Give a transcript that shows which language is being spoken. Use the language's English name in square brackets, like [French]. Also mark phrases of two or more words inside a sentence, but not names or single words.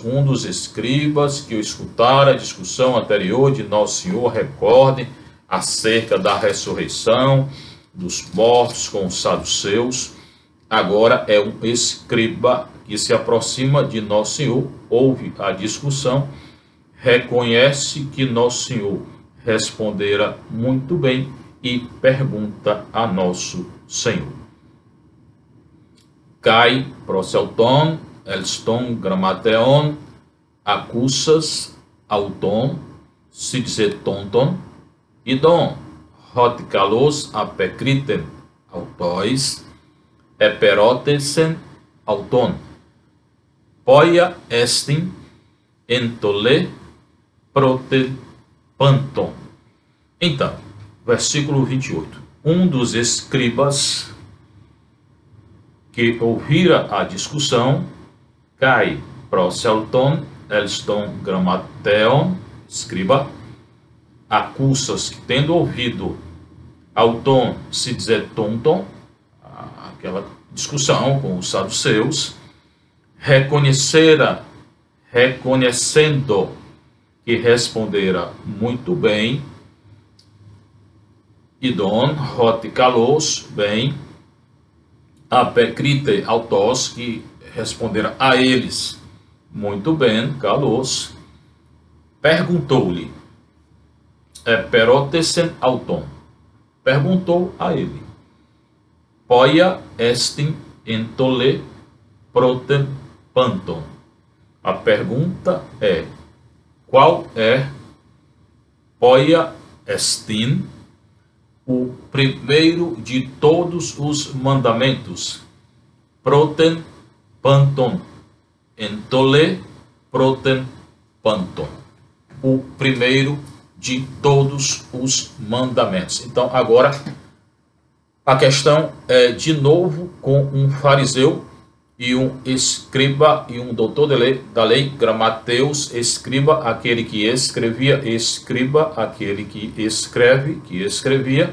[Portuguese] Um dos escribas que escutaram a discussão anterior de Nosso Senhor, recordem, acerca da ressurreição dos mortos com os saduceus. Agora é um escriba que se aproxima de Nosso Senhor, ouve a discussão, reconhece que Nosso Senhor respondera muito bem e pergunta a Nosso Senhor. [Greek] Καὶ προσελθὼν εἷς τῶν γραμματέων, ἀκούσας αὐτῶν συζητούντων, ἰδὼν ὅτι καλῶς ἀπεκρίθη αὐτοῖς, ἐπηρώτησεν αὐτόν, ποία ἐστὶν ἐντολὴ πρώτη πάντων. [Portuguese] Então, versículo 28. Um dos escribas que ouvira a discussão, [Greek] Καὶ προσελθὼν εἷς τῶν γραμματέων, [Portuguese] escriba, acusas que tendo ouvido [Greek] αὐτῶν συζητούντων, [Portuguese] aquela discussão com os saduceus, reconhecendo que respondera muito bem, [Greek] ἰδὼν ὅτι [Portuguese] kalos, bem, [Greek] ἀπεκρίθη αὐτοῖς, [Portuguese] que respondera a eles muito bem, kalos, perguntou-lhe, [Greek] ἐπηρώτησεν αὐτόν, [Portuguese] perguntou a ele, [Greek] ποία ἐστὶν ἐντολὴ πρώτη πάντων. [Portuguese] A pergunta é, qual é [Greek] ποία ἐστὶν, [Portuguese] o primeiro de todos os mandamentos, [Greek] πρώτη πάντων, ἐντολὴ πρώτη πάντων, [Portuguese] o primeiro de todos os mandamentos. Então agora a questão é de novo com um fariseu e um escriba e um doutor da lei, gramateus, escriba, aquele que escrevia, escriba, aquele que escreve, que escrevia.